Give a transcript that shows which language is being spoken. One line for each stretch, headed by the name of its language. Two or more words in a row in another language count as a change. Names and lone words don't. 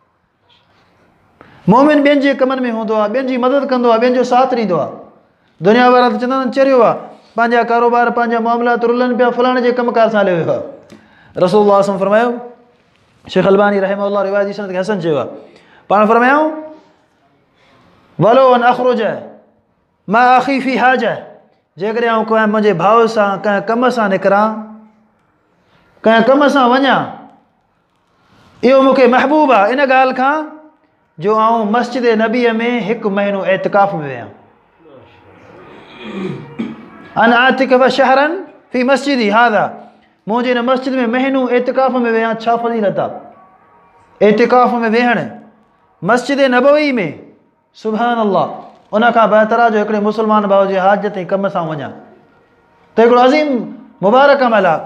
Sindhi: मोमिन ॿियनि जे कमनि में हूंदो आहे, ॿियनि जी मदद कंदो आहे, ॿियनि जो साथ ॾींदो आहे। दुनिया वारा त चवंदा आहिनि चरियो आहे, पंहिंजा कारोबार पंहिंजा मामलात रुलनि पिया, फलाणे जे कमकार सां हलियो वियो आहे।
Arabic: رسول الله صلى الله عليه وسلم
Sindhi: फरमायो, शेख अलबानी रहमहुल्लाह रिवायत जी सनद खे हसन चयो आहे, पाण फरमायूं
Arabic: ولأن أخرج مع أخي في حاجة,
Sindhi: जेकॾहिं आउं कंहिं मुंहिंजे भाउ सां कंहिं कम सां निकिरां, कंहिं कम सां वञा, इहो मूंखे महबूब आहे इन ॻाल्हि खां जो आउं मस्जिद नबीअ में 1 महीनो एतिकाफ़ में वियां।
Arabic: أن أعتكف شهرا في مسجدي هذا,
Sindhi: मुंहिंजे हिन मस्जिद में महीनो एतिकाफ़ में वियां। छा फज़ीलत आहे एतिकाफ़ में वेहण, मस्जिद नबवी में
Arabic: سبحان الله.
Sindhi: उन खां बहितर आहे जो हिकिड़े मुस्लमान भाउ जे हाजत ऐं कम सां वञा, त हिकिड़ो अज़ीम मुबारक अमल आहे।